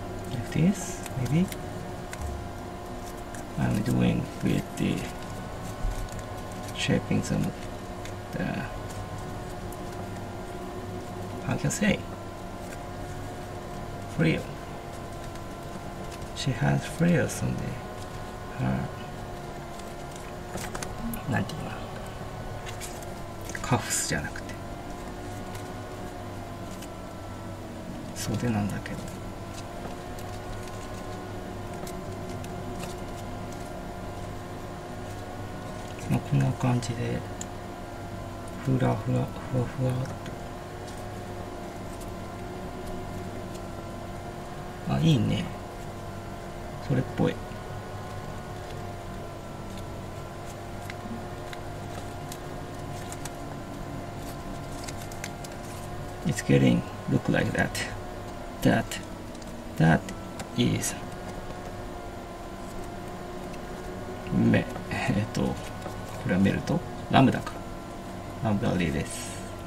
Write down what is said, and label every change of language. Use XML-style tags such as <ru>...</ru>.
<en>Like this, maybe. I'm doing with the shaping some of the, how can I say, frill. She has frills on her</en> <ja>なんていうのカフスじゃなくて袖なんだけどまあこんな感じでふらふわっといいねそれっぽい</ja> <en>It's getting look like that. That is</en> <ja>これはメルトラムダかラムダレです</ja>